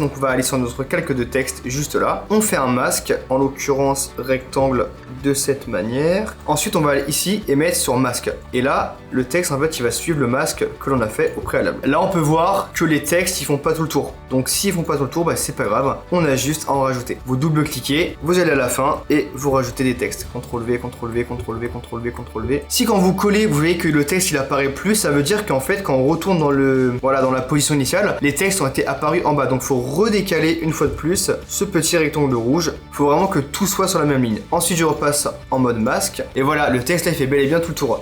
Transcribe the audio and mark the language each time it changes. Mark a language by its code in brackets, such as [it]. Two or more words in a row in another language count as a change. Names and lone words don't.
[fr] Donc on va aller sur notre calque de texte juste là. On fait un masque, en l'occurrence rectangle de cette manière. Ensuite on va aller ici et mettre sur masque. Et là, le texte en fait il va suivre le masque que l'on a fait au préalable. Là on peut voir que les textes ils font pas tout le tour. Donc s'ils font pas tout le tour, c'est pas grave, on a juste à en rajouter. Vous double-cliquez, vous allez à la fin et vous rajoutez des textes. CTRL-V, CTRL-V, CTRL-V, CTRL-V, CTRL-V. Si quand vous collez, vous voyez que le texte il apparaît plus, ça veut dire qu'en fait quand on retourne dans dans la position initiale, les textes ont été apparus en bas. Donc faut redécaler une fois de plus ce petit rectangle rouge. Faut vraiment que tout soit sur la même ligne. Ensuite je repasse en mode masque et voilà, le texte là il fait bel et bien tout le tour.